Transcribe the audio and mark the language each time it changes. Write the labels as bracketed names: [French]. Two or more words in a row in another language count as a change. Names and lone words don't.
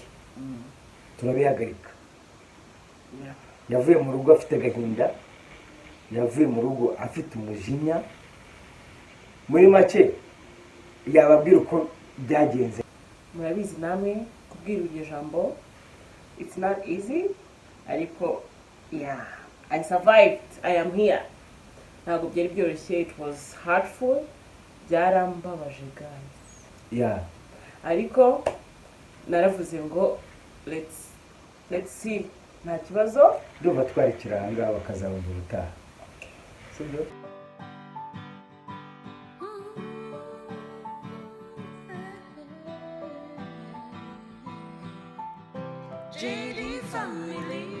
[Kinyarwanda] Turabihagarika. Yavuye mu rugo afite agahinda, yavuye mu rugo afite umujinya. Muri make yababwira uko byagenze. Murabizi namwe kubwira iryo jambo [English] it's not easy, [Kinyarwanda] ariko [English] yeah, I survived, I am here. [Kinyarwanda] Ntabwo byari byoroshye, [English] it was hurtful, [Kinyarwanda] byarambabaje guys. Yeah. Ariko naravuze ngo [English] let's see, [Kinyarwanda] nta kibazo. Ndumva twarikira ahangaha bakazabumva ubutaha. Sibyo? [English] JD family.